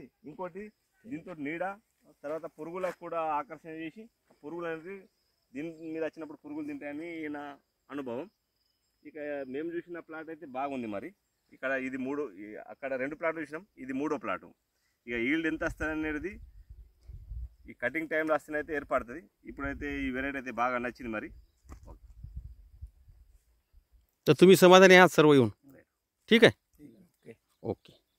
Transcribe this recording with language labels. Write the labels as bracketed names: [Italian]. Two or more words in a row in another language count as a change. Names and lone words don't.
[Telugu] ఇంకోటి దీంతో నీడ, తర్వాత పురుగులకు కూడా ఆకర్షణ చేసి పురుగులు అనేది దీని మీద వచ్చినప్పుడు పురుగులు తింటాయని ఈయన అనుభవం. ఇక మేము చూసిన ప్లాట్ అయితే బాగుంది. మరి ఇక్కడ ఇది 3, అక్కడ 2 ప్లాట్లు చూసినాం, ఇది 3వ ప్లాటు. ఇక ఈల్డ్ ఎంత వస్తుంది అనేది ఈ కటింగ్ టైంలో వస్తేనైతే ఏర్పడుతుంది. ఇప్పుడైతే ఈ వెరైటీ అయితే బాగా నచ్చింది. మరి [Marathi] तर तुम्ही समाधानी आहात सर्व येऊन? ठीक आहे, ओके.